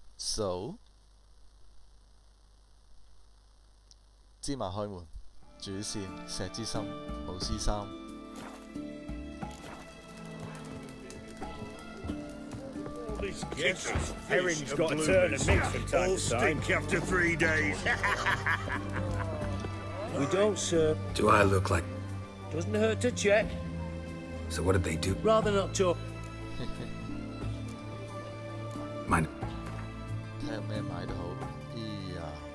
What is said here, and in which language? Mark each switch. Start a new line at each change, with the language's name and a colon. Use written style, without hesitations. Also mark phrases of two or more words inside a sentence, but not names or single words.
Cantonese: So，芝麻開門，主線石之森，巫師3。
English: Yes, herring's got to turn and mix from time to time. Stink after 3 days. We don't, sir. Do I look like... Doesn't hurt to check. So what did they do? Rather not talk. Mine.
Cantonese: 睇下有咩買到好。咦呀！